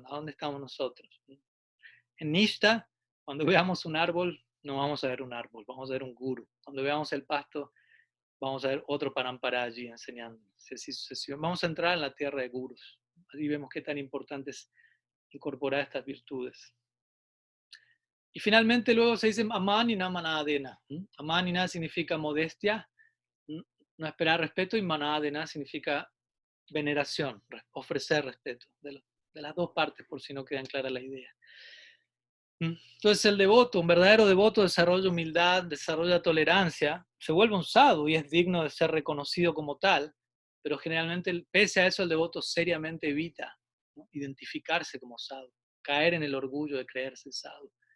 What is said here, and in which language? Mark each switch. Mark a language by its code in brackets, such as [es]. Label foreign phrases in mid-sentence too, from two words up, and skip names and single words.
[es] ¿A dónde estamos nosotros? En Nishta, cuando veamos un árbol, no vamos a ver un árbol, vamos a ver un guru. Cuando veamos el pasto, vamos a ver otro parampara allí enseñando. Vamos a entrar en la tierra de gurus. Allí vemos qué tan importante es incorporar estas virtudes. Y finalmente luego se dice [sa] अमानिना मानदेन. [es] Amanina significa modestia, no esperar respeto, y manadena significa veneración, ofrecer respeto. De las dos partes, por si no quedan claras la idea. Entonces el devoto, un verdadero devoto, desarrolla humildad, desarrolla tolerancia, se vuelve un sadhu y es digno de ser reconocido como tal, pero generalmente, pese a eso, el devoto seriamente evita, ¿no?, identificarse como sadhu, caer en el orgullo de creerse sadhu.